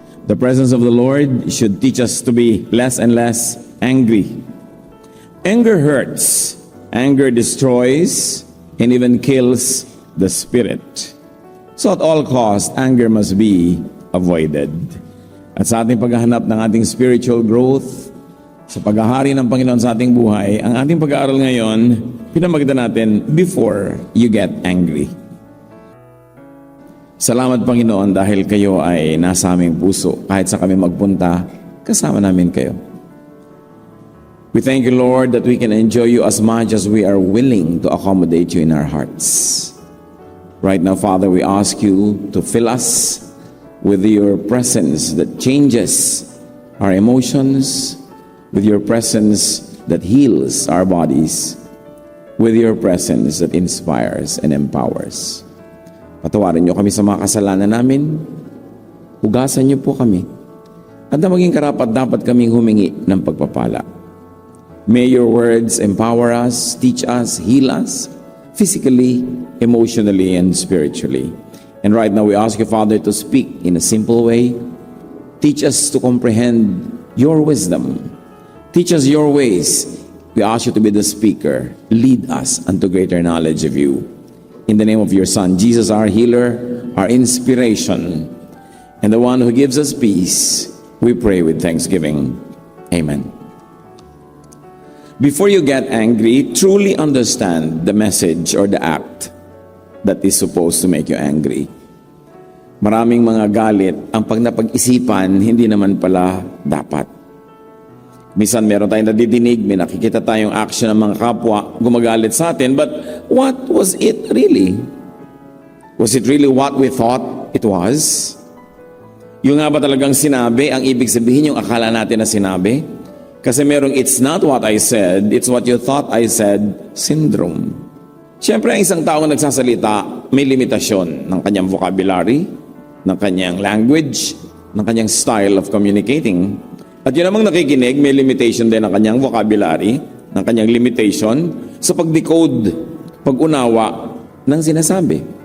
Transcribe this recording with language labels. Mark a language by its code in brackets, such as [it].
[en] The presence of the Lord should teach us to be less and less angry. Anger hurts. Anger destroys and even kills the spirit. So at all costs, anger must be avoided. [tl] At sa ating paghahanap ng ating spiritual growth, sa paghahari ng Panginoon sa ating buhay, ang ating pag-aaral ngayon, pinamagitan natin, [en] before you get angry. [tl] Salamat Panginoon dahil kayo ay nasa aming puso. Kahit sa kami magpunta, kasama namin kayo. [en] We thank you, Lord, that we can enjoy you as much as we are willing to accommodate you in our hearts. Right now, Father, we ask you to fill us with your presence that changes our emotions, with your presence that heals our bodies, with your presence that inspires and empowers. [tl] Patawarin niyo kami sa mga kasalanan namin, hugasan niyo po kami, at na maging karapat-dapat kaming humingi ng pagpapala. [en] May your words empower us, teach us, heal us, physically, emotionally, and spiritually. And right now we ask you, Father, to speak in a simple way. Teach us to comprehend your wisdom. Teach us your ways. We ask you to be the speaker. Lead us unto greater knowledge of you. In the name of your Son, Jesus, our healer, our inspiration, and the one who gives us peace, we pray with thanksgiving. Amen. Before you get angry, truly understand the message or the act that is supposed to make you angry. [tl] Maraming mga galit, ang pag napag-isipan, hindi naman pala dapat. Minsan meron tayong nadidinig, may nakikita tayong action ng mga kapwa, gumagalit sa atin, [en] but what was it really? Was it really what we thought it was? [tl] Yung nga ba talagang sinabi, ang ibig sabihin yung akala natin na sinabi? Kasi merong [en] it's not what I said, it's what you thought I said syndrome. [tl] Siyempre, ang isang taong nagsasalita, may limitasyon ng kanyang vocabulary, ng kanyang language, ng kanyang [en] style of communicating. [tl] At yun namang nakikinig, may limitation din ng kanyang vocabulary, ng kanyang limitation sa pag-decode, pag-unawa ng sinasabi.